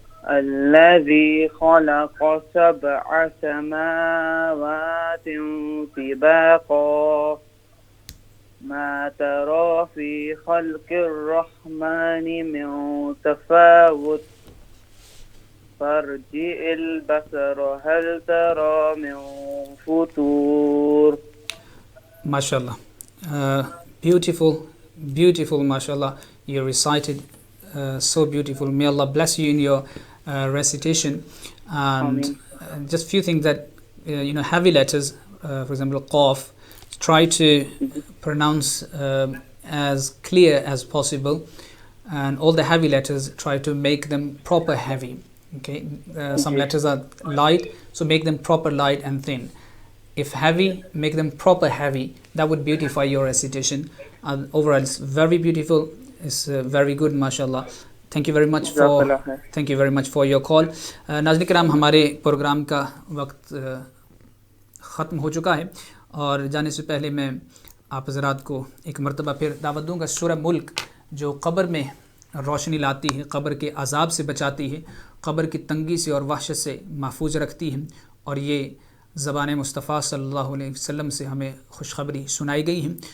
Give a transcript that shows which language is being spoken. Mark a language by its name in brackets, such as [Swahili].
[Arabic] الذي خلق 7 سماوات طباقا ما ترى في خلق الرحمن من تفاوت فارجع البصر هل ترى من فطور. [English] MashaAllah. Beautiful, MashaAllah. You recited so beautiful. May Allah bless you in your recitation. And just few things that, heavy letters, for example, qaf, try to pronounce as clear as possible. And all the heavy letters, try to make them proper heavy. Okay, some letters are light, so make them proper light and thin. If heavy, make them proper heavy. That would beautify your recitation. Overall, it's very beautiful. It's very good, mashallah. Thank you very much [Urdu] جزاک اللہ خیر. [English] thank you very much for your call. [Urdu] ناظرین کرام، ہمارے programme کا وقت ختم ہو چکا ہے، اور جانے سے پہلے میں آپ حضرات کو ایک مرتبہ پھر دعوت دوں گا. سورہ ملک جو قبر میں روشنی لاتی ہے، قبر کے عذاب سے بچاتی ہے، قبر کی تنگی سے اور وحشت سے محفوظ رکھتی ہے، اور یہ زبان مصطفیٰ صلی اللہ علیہ وسلم سے ہمیں خوشخبری سنائی گئی ہے.